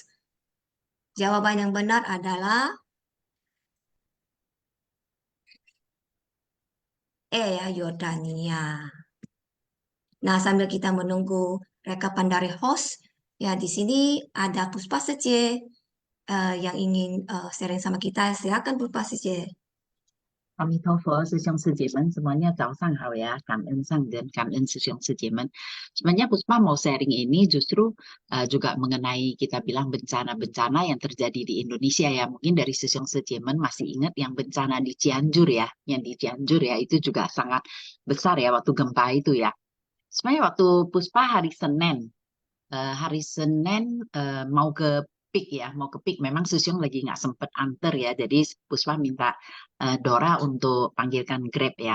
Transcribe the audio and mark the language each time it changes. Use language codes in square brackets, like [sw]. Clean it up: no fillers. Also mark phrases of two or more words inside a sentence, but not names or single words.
[id] Jawaban yang benar adalah E ya, Yordania. Nah, sambil kita menunggu rekapan dari host, ya di sini ada Puspa Sece yang ingin sharing sama kita. Silakan Puspa Sece. [zh] 阿弥陀佛，师兄师姐们semuanya 早上好ya, 感恩上人，感恩师兄师姐们. [id] Sebenarnya Puspa mau sharing ini justru juga mengenai kita bilang bencana-bencana yang terjadi di Indonesia ya. Mungkin dari [zh] 師兄師姐們 [id] masih ingat yang bencana di Cianjur ya, yang di Cianjur ya itu juga sangat besar ya waktu gempa itu ya. Sebenarnya waktu Puspa hari Senin mau ke PIK memang Susyong lagi nggak sempet anter ya, jadi Puspa minta Dora untuk panggilkan Grab ya.